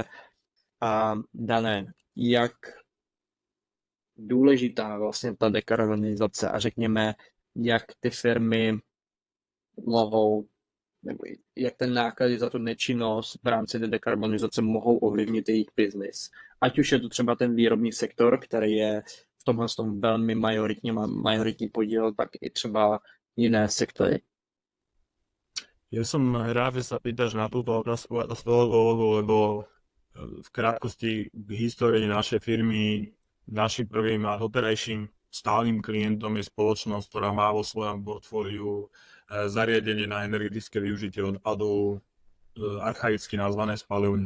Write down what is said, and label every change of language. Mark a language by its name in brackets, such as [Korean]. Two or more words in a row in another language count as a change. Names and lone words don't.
[Czech] Dané, jak důležitá vlastně ta dekarbonizace a řekněme, jak ty firmy mohou, nebo jak ten náklady za tu nečinnost v rámci té dekarbonizace mohou ovlivnit jejich biznis. Ať už je to třeba ten výrobní sektor, který je v tomhle tom velmi majoritní podíl, tak i třeba jiné sektory. [Slovak] Ja som rád, že sa pýtaš na túto otázku a to z toho dôvodu, lebo v krátkosti k histórii našej firmy, našim prvým a doterajším stálym klientom je spoločnosť, ktorá má vo svojom portfóliu zariadenie na energetické využitie odpadov, archaicky nazvané spaľovne.